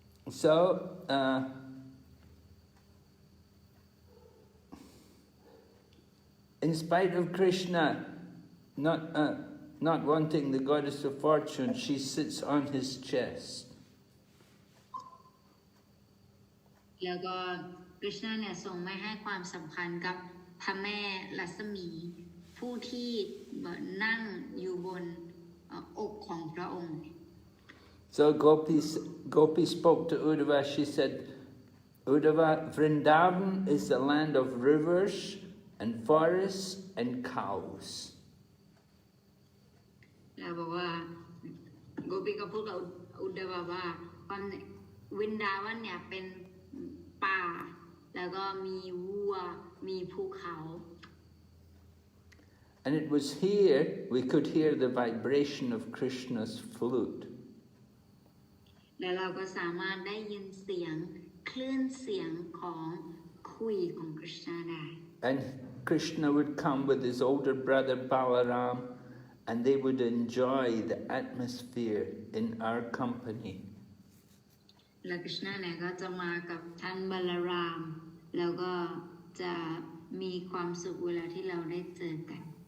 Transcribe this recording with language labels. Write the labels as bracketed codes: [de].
[en] So, in spite of Krishna not wanting the goddess of fortune, she sits on his chest. [th] แล้วก็คริชนาเนี่ยทรงไม่ให้ความสำคัญกับพระแม่รัศมีผู้ที่นั่งอยู่บนอกของพระองค์ [en] So Gopi spoke to Uddhava. She said, Uddhava, Vrindavan is the land of rivers and forests and cows. [th] แล้วบอกว่าโกปิก็พูดกับอุดดาวว่าวินดาวันเนี่ยเป็นป่าแล้วก็มีวัวมีภูเขา [en] And it was here we could hear the vibration of Krishna's flute. [th] แล้วเราก็สามารถได้ยินเสียงคลื่นเสียงของคุยของคริชนาได้ [en] And Krishna would come with his older brother Balaram, and they would enjoy the atmosphere in our company. [th] แล้วคริชนาเนี่ยก็จะมากับท่านบัลรามแล้วก็จะมีความสุขเวลาที่เราได้เจอกัน